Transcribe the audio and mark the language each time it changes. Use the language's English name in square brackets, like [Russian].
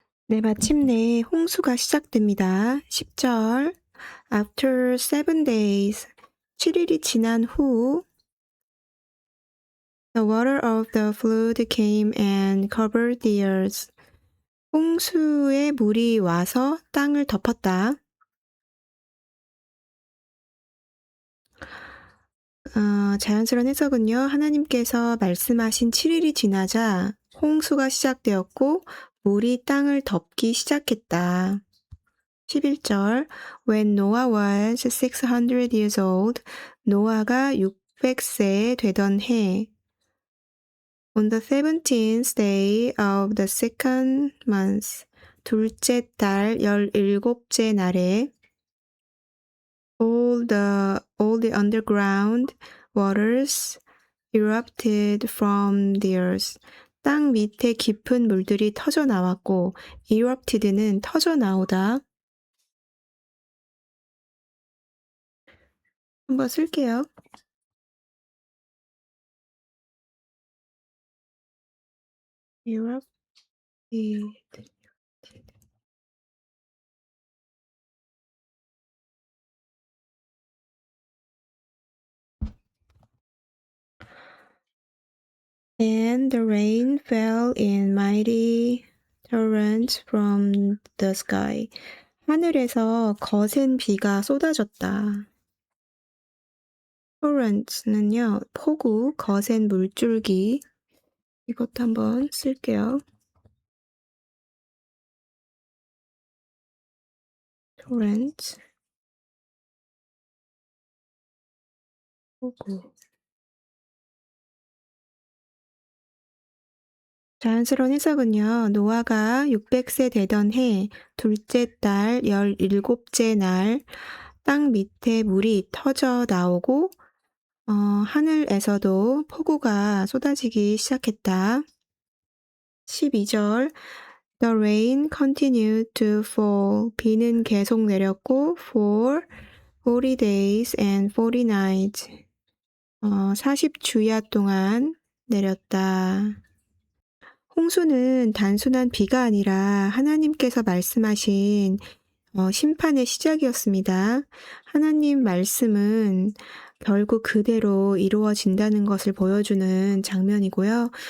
[Korean] 네, 마침내 홍수가 시작됩니다. [English] 10절 After 7 days [Korean] 7일이 지난 후 [English] The water of the flood came and covered the earth. [Korean] 홍수의 물이 와서 땅을 덮었다. 자연스러운 해석은요. 하나님께서 말씀하신 7일이 지나자 홍수가 시작되었고 물이 땅을 덮기 시작했다. [English] 11절 When Noah was 600 years old, [Korean] 노아가 600세 되던 해 [English] On the 17th day of the second month, [Korean] 둘째 달 17째 날에 [English] all the underground waters erupted from the earth. [Korean] 땅 밑에 깊은 물들이 터져 나왔고 erupted는 터져 나오다. 한번 쓸게요. [English] erupted. And the rain fell in mighty torrents from the sky. [Korean] 하늘에서 거센 비가 쏟아졌다. torrents는요, 폭우, 거센 물줄기. 이것도 한번 쓸게요. torrent, 폭우. 자연스러운 해석은요. 노아가 600세 되던 해 둘째 달 17째 날 땅 밑에 물이 터져 나오고 하늘에서도 폭우가 쏟아지기 시작했다. [English] 12절 The rain continued to fall. [Korean] 비는 계속 내렸고 [English] for 40 days and 40 nights. [Korean] 40주야 동안 내렸다. 홍수는 단순한 비가 아니라 하나님께서 말씀하신 심판의 시작이었습니다. 하나님 말씀은 결국 그대로 이루어진다는 것을 보여주는 장면이고요.